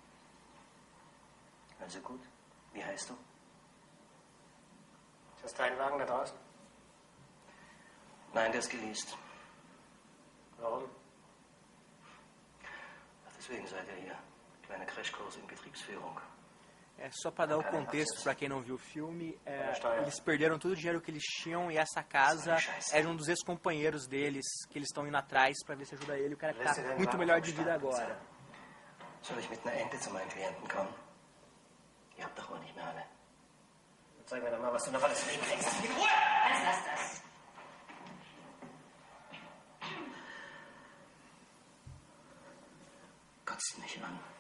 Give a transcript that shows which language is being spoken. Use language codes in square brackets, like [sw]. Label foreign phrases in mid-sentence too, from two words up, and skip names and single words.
[de] Also gut. Wie heißt du? Ist das dein Wagen da draußen? Nein, der ist geleast. Warum? Ach, deswegen seid ihr hier. Kleine Crashkurs in Betriebsführung. [pt] Só para dar o contexto para quem não viu o filme, eles perderam todo o dinheiro que eles tinham e essa casa era um dos ex-companheiros deles, que eles estão indo atrás para ver se ajuda ele. O cara que tá muito melhor de vida agora. [de] Soll ich mit einer Ente zu meinen Klienten kommen? Ihr habt doch wohl nicht mehr alle. Zeig mir doch mal, was du noch alles hinkriegst. Was lass das? Kotzt mich an.